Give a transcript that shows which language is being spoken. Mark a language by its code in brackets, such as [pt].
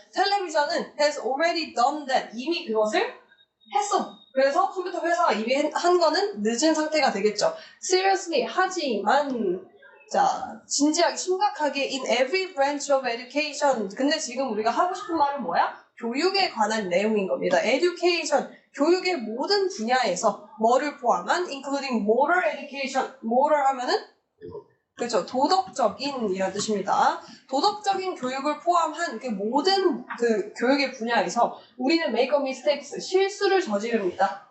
[ko] 텔레비전은 [en] has already done that. [ko] 이미 그것을 했어. 그래서 컴퓨터 회사가 이미 한 거는 늦은 상태가 되겠죠. [en] Seriously, [ko] 하지만 자, 진지하게 심각하게 [en] in every branch of education. [ko] 근데 지금 우리가 하고 싶은 말은 뭐야? 교육에 관한 내용인 겁니다. education, 교육의 모든 분야에서 뭐를 포함한 [en] including moral education. [ko] moral 하면은 그렇죠. 도덕적인 이란 뜻입니다. 도덕적인 교육을 포함한 그 모든 그 교육의 분야에서 우리는 [en] make a mistakes, [ko] 실수를 저지릅니다.